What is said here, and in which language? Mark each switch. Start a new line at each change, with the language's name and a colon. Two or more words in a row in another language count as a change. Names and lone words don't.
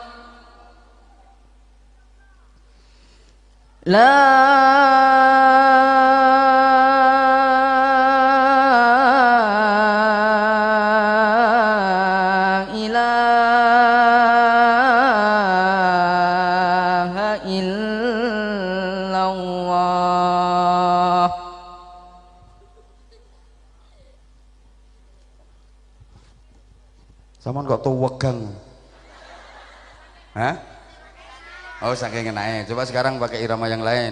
Arabic: لا إله إلا الله.
Javanese: Saman kok tuwegang. Hah? Oh, saking enake.
Indonesian: Coba sekarang pakai irama yang lain.